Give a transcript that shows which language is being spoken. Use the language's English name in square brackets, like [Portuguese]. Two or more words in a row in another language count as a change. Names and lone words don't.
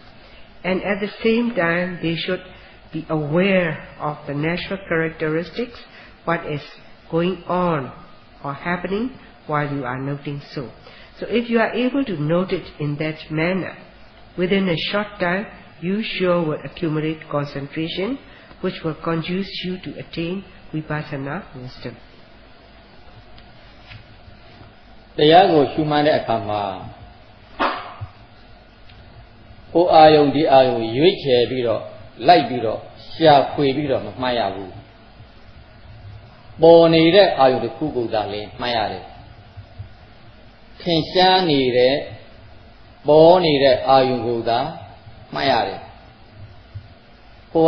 [English] And at the same time, they should be aware of the natural characteristics, what is going on or happening while you are noting so. So if you are able to note it in that manner, within a short time, you sure will accumulate concentration, which will conduce you to attain vipassana wisdom. [Burmese] တရားကိုရှုမှန်းတဲ့အခါမှာဟိုအာယုံဒီအာယုံရွေးချယ်ပြီးတော့လိုက်ပြီးတော့ရှာဖွေပြီးတော့မမှတ်ရဘူးပေါ် နေတဲ့အာယုံတစ်ခုကိုသာလည်းမှတ်ရတယ်ထင်ရှားနေတဲ့ပေါ်နေတဲ့အာယုံကိုသာမှတ်ရတယ်ဟို